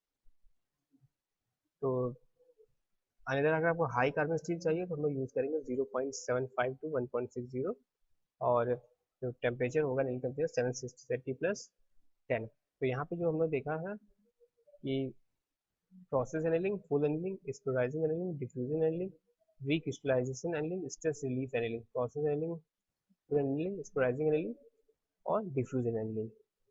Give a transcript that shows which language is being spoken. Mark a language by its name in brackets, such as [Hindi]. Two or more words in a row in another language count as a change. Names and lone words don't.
[Hindi] तो अनदर अगर आपको [English] high carbon steel [Hindi] चाहिए तो हम लोग यूज़ करेंगे 0.75 टू 1.60 और जो टेम्परेचर होगा [English] annealing temperature [Hindi] 760 प्लस 10. तो यहाँ पे जो हम लोग देखा है कि [English] process annealing, full annealing, spheroidizing annealing, diffusion annealing, recrystallization annealing, stress relief annealing, process annealing, full annealing, spheroidizing annealing और diffusion annealing.